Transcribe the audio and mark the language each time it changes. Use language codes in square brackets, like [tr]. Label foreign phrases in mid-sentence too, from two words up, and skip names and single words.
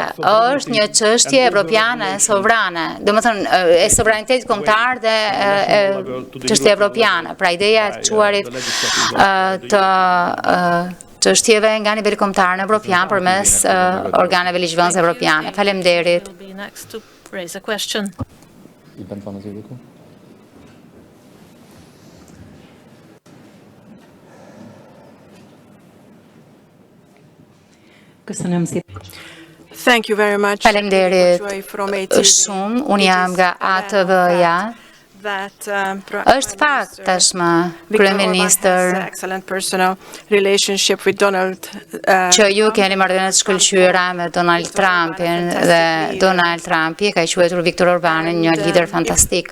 [sq] Është një çështje evropiane, sovrane, domethënë e sovranitetit kombëtar dhe çështje evropiane. Pra ideja e çuarit të çështjeve nga niveli kombëtar në evropian përmes organeve ligjvënëse evropiane. Faleminderit. [en] Thank you very much. [sq] Faleminderit shumë. Unë jam nga ATV-ja. Është fakt tashmë kryeministër që ju keni marrëdhënie të shkëlqyera me Donald Trumpin dhe Donald Trumpi ka quajtur Viktor Orbanin një lider fantastik.